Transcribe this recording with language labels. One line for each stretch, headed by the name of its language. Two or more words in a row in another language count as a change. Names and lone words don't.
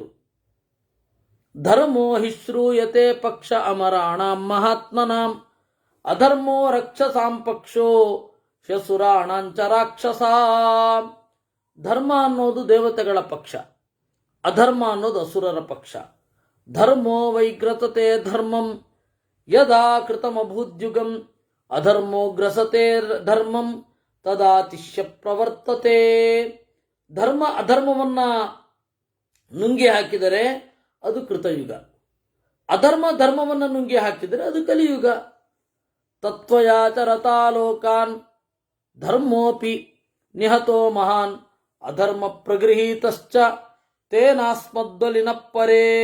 Sanskrit: ಧರ್ಮೋ ಹಿ ಶ್ರೂಯತೆ ಪಕ್ಷ ಅಮರಾಣಾಂ ಮಹಾತ್ಮನಾಂ ಅಧರ್ಮೋ ರಕ್ಷಸಾಂ ಪಕ್ಷೋ ಶಸುರಾಣಾಂಚ ರಾಕ್ಷಸಾಂ.
Kannada: ಧರ್ಮ ಅನ್ನೋದು ದೇವತೆಗಳ ಪಕ್ಷ, ಅಧರ್ಮ ಅನ್ನೋದು ಅಸುರರ ಪಕ್ಷ.
Sanskrit: ಧರ್ಮೋ ವೈಗ್ರತತೆ ಧರ್ಮಂ ಯದಾ ಕೃತಮಭೂದ್ಯುಗಂ ಅಧರ್ಮೋ ಗ್ರಸತೆ ಧರ್ಮಂ ತದಾತಿಶ್ಯ ಪ್ರವರ್ತತೆ.
Kannada: ಧರ್ಮ ಅಧರ್ಮವನ್ನ ನುಂಗಿ ಹಾಕಿದರೆ ಅದು ಕೃತಯುಗ, ಅಧರ್ಮ ಧರ್ಮವನ್ನು ನುಂಗಿ ಹಾಕಿದರೆ ಅದು ಕಲಿಯುಗ.
Sanskrit: ತತ್ವಯಾಚರತಾಲೋಕಾನ್ ಧರ್ಮೋಪಿ ನಿಹತೋ ಮಹಾನ್ ಅಧರ್ಮ ಪ್ರಗೃಹೀತಶ್ಚ ತೇನಾಸ್ಮದ್ವಲಿನ ಪರೇ.